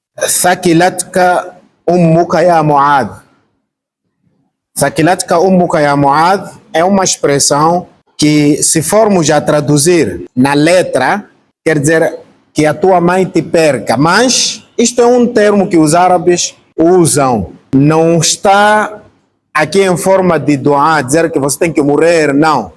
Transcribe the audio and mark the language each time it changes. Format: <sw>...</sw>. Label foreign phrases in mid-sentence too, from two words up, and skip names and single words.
<ar>ثكلتك أمك يا معاذ. ثكلتك أمك يا معاذ</ar> <pt>é uma expressão que, se formos a traduzir na letra, quer dizer que a tua mãe te perca. Mas isto é um termo que os árabes usam. Não está aqui em forma de dua, dizer que você tem que morrer, não.</pt>